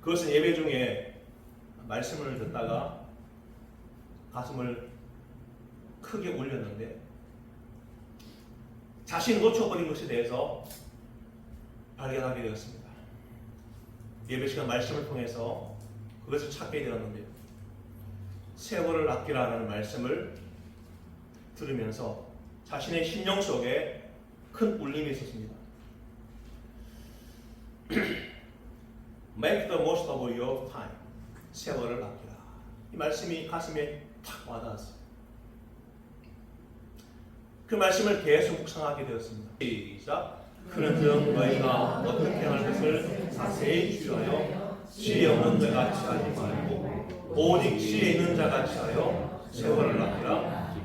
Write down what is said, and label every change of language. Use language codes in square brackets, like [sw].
[ko] 그것은 예배 중에 말씀을 듣다가 가슴을 크게 울렸는데 자신이 놓쳐버린 것에 대해서 발견하게 되었습니다. 예배 시간 말씀을 통해서 그것을 찾게 되었는데요. 세월을 아끼라는 말씀을 들으면서 자신의 심령 속에 큰 울림이 있었습니다. [en] Make the most of your time. [ko] 세월을 아끼라. 이 말씀이 가슴에 탁 와닿았어요. 그 말씀을 계속 묵상하게 되었습니다. 시작. 그런즉 너희가 어떻게 할 것을 자세히 주의하여 지혜 없는 자 같이 하지 말고 오직 지혜 있는 자 같이 하여 세월을 아끼라.